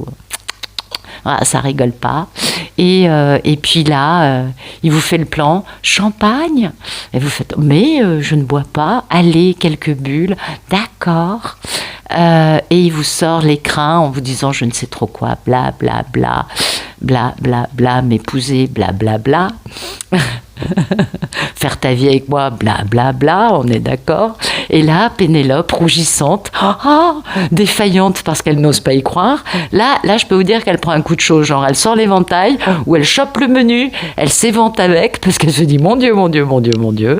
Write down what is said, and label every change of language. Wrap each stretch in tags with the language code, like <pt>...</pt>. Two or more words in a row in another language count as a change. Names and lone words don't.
<fr>Voilà, ça rigole pas. Et puis là, il vous fait le plan « Champagne ?» Et vous faites « Mais je ne bois pas, allez, quelques bulles, d'accord ». Et il vous sort l'écrin en vous disant je ne sais trop quoi, bla bla bla, bla bla bla, m'épouser, bla bla bla. Faire ta vie avec moi, bla bla bla, on est d'accord. Et là, Pénélope, rougissante, défaillante parce qu'elle n'ose pas y croire. Là, je peux vous dire qu'elle prend un coup de chaud, genre elle sort l'éventail ou elle chope le menu, elle s'évente avec parce qu'elle se dit mon Dieu, mon Dieu, mon Dieu, mon Dieu.</fr>